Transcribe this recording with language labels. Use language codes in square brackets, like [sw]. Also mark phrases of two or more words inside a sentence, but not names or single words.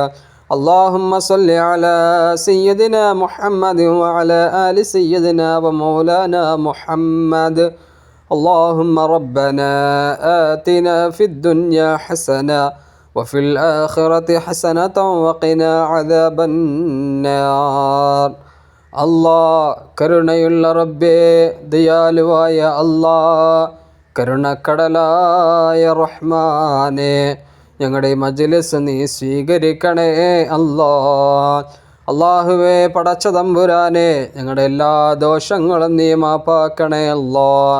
[ar] اللهم صل على سيدنا محمد وعلى آل سيدنا ومولانا محمد. اللهم ربنا آتنا في الدنيا حسنة وفي الآخرة حسنة وقنا عذاب النار. [ml] അല്ലാഹ് കരുണയുള്ള റബ്ബേ, ദയാലുവായ അല്ലാഹ്, കരുണക്കടലായ റഹ്മാനെ, ഞങ്ങളുടെ മജ്ലിസ് നീ സ്വീകരിക്കണേ അല്ലാഹ്. അല്ലാഹുവേ പടച്ച തമ്പുരാനെ, ഞങ്ങളുടെ എല്ലാ ദോഷങ്ങളും നീ മാപ്പാക്കണേ അല്ലാഹ്.